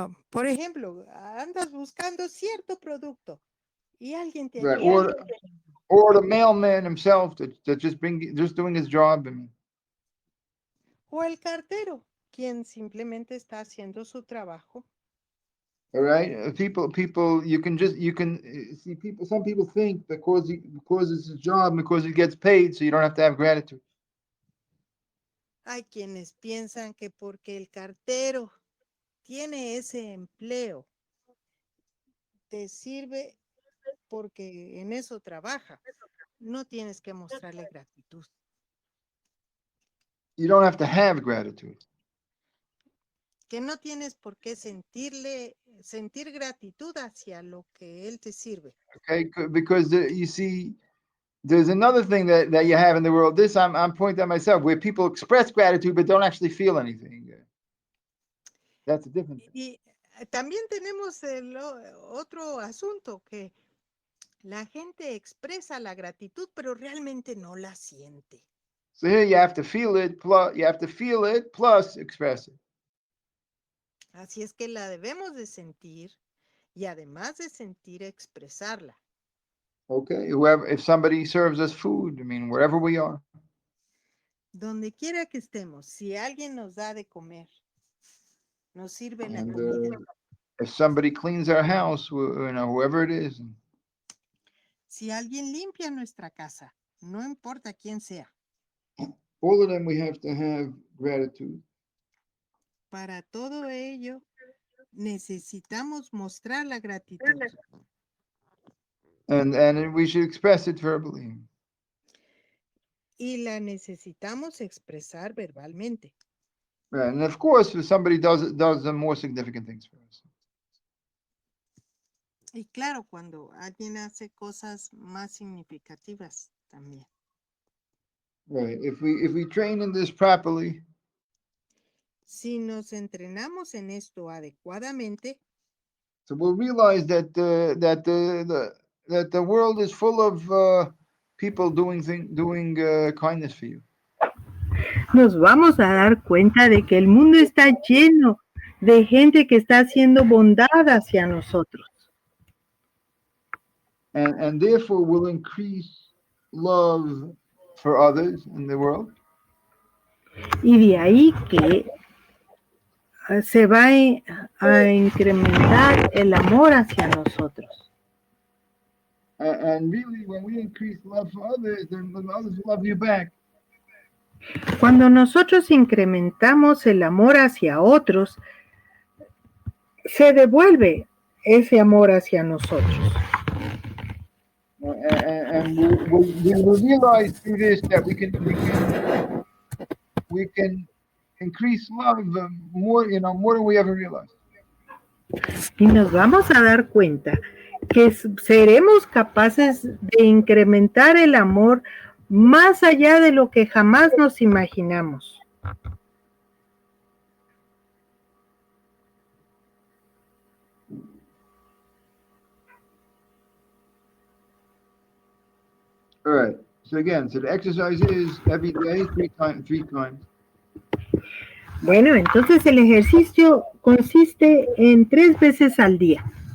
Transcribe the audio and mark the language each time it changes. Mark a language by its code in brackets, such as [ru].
[es] Por ejemplo, andas buscando cierto producto y alguien te [en] Right. [es] ayuda. [en] Or the mailman himself that just doing his job. [es] O el cartero, quien simplemente está haciendo su trabajo. [en] All right, people, you can see people. Some people think because it's a job, because it gets paid, so you don't have to have gratitude. [es] Hay quienes piensan que porque el cartero tiene ese empleo, te sirve porque en eso trabaja. No tienes que mostrarle gratitud. [en] You don't have to have gratitude. [es] Que no tienes por qué sentir gratitud hacia lo que él te sirve. [en] Okay, because you see, there's another thing that you have in the world. This I'm pointing at myself, where people express gratitude but don't actually feel anything. That's a different thing. [es] Y también tenemos el otro asunto, que la gente expresa la gratitud, pero realmente no la siente. [en] So here you have to feel it, plus express it. [es] Así es que la debemos de sentir y además de sentir, expresarla. [en] Okay, if somebody serves us food, I mean, wherever we are. [es] Donde quiera que estemos, si alguien nos da de comer, nos sirve la [en] And [es] comida. [en] if somebody cleans our house, whoever it is. [es] Si alguien limpia nuestra casa, no importa quién sea. [en] All of them we have to have gratitude. [es] Para todo ello, necesitamos mostrar la gratitud. [en] And we should express it verbally. [es] Y la necesitamos expresar verbalmente. [en] Right. And of course, if somebody does the more significant things for us. [es] Y claro, cuando alguien hace cosas más significativas también. [en] Right. If we train in this properly, [es] si nos entrenamos en esto adecuadamente, [en] so we'll realize that the world is full of people doing kindness for you. [es] Nos vamos a dar cuenta de que el mundo está lleno de gente que está haciendo bondad hacia nosotros. [en] And therefore will increase love for others in the world. [es] Y de ahí que se va a incrementar el amor hacia nosotros. [en] And really, when we increase love for others, then others love you back. [es] Cuando nosotros incrementamos el amor hacia otros, se devuelve ese amor hacia nosotros. [en] And we will realize through this that we can increase love more than we ever realized. [es] Y nos vamos a dar cuenta que seremos capaces de incrementar el amor más allá de lo que jamás nos imaginamos. [en] All right. So again, the exercise is every day, three times. [es] Bueno, entonces el ejercicio consiste en 3 veces al día.